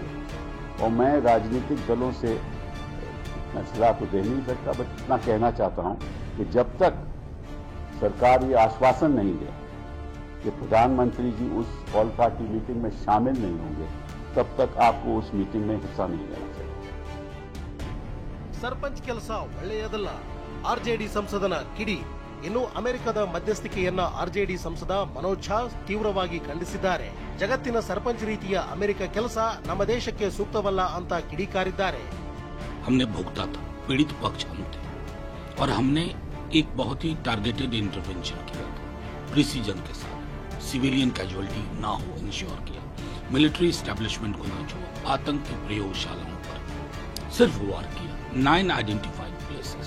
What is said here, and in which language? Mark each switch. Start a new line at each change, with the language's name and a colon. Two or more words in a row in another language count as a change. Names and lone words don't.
Hindi: और मैं राजनीतिक दलों से मैं सलाह तो दे नहीं सकता, बट इतना कहना चाहता हूं कि जब तक सरकार ये आश्वासन नहीं दे कि प्रधानमंत्री जी उस
English: all party meeting
Hindi: में शामिल नहीं होंगे, तब तक आपको उस मीटिंग में हिस्सा नहीं लेना चाहिए.
Kannada: ಸರ್ಪಂಚ್ ಕೆಲಸ ಒಳ್ಳೆಯದಲ್ಲ, ಆರ್ಜೆಡಿ ಸಂಸದನ ಕಿಡಿ. ಇನ್ನು ಅಮೆರಿಕದ ಮಧ್ಯಸ್ಥಿಕೆಯನ್ನ ಆರ್ಜೆಡಿ ಸಂಸದ ಮನೋಜ್ ಝಾ ತೀವ್ರವಾಗಿ ಖಂಡಿಸಿದ್ದಾರೆ. ಜಗತ್ತಿನ ಸರ್ಪಂಚ್ ರೀತಿಯ ಅಮೆರಿಕ ಕೆಲಸ ನಮ್ಮ ದೇಶಕ್ಕೆ ಸೂಕ್ತವಲ್ಲ ಅಂತ ಕಿಡಿಕಾರಿದ್ದಾರೆ.
Hindi: हमने भुगता था, पीड़ित पक्ष हम थे, और हमने एक बहुत ही
English: targeted intervention
Hindi: किया था, प्रिसीजन के साथ,
English: civilian casualty
Hindi: ना हो इंश्योर किया,
English: military establishment
Hindi: को ना छुआ, आतंक की प्रयोगशालाओं पर सिर्फ वार किया, 9
English: identified places.